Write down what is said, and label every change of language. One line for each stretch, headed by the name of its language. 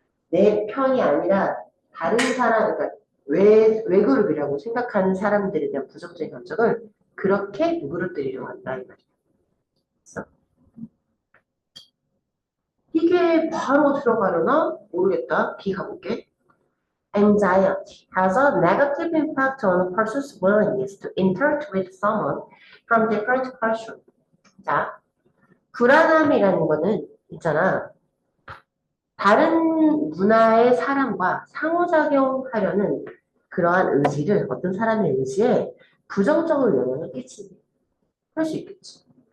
Korean: 내 편이 아니라 다른 사람, 그러니까 왜 그룹이라고 생각하는 사람들에 대한 부정적인 감정을 그렇게 누그러뜨리려고 한다 이 말이야. 그래서 이게 바로 들어가려나? 모르겠다. B 가볼게.
English: Anxiety has a negative impact on a person's willingness to interact with someone from different culture.
Korean: 자, 불안함이라는 거는 있잖아. 다른 문화의 사람과 상호작용하려는 그러한 의지를 어떤 사람의 의지에 부정적으로 영향을 끼친다. 그럴 수 있겠지.